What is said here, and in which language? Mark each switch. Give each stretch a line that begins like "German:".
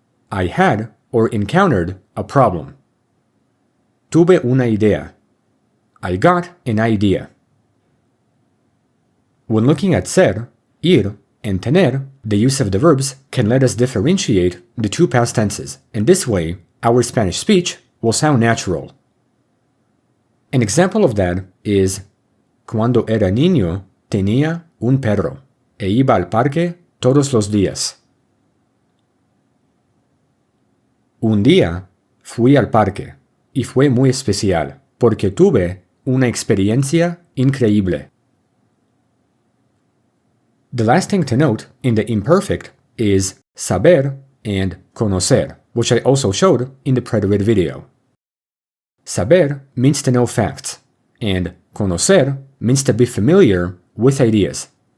English: I had or encountered a problem.
Spanish: Tuve una idea.
English: I got an idea. When looking at ser, ir, and tener, the use of the verbs can let us differentiate the two past tenses, and this way, our Spanish speech will sound natural. An example of that is
Spanish: cuando era niño tenía un perro e iba al parque todos los días. Un día fui al parque y fue muy especial porque tuve una experiencia increíble.
English: The last thing to note in the imperfect is saber and conocer, which I also showed in the preterite video. Saber means to know facts, and conocer means to be familiar with ideas.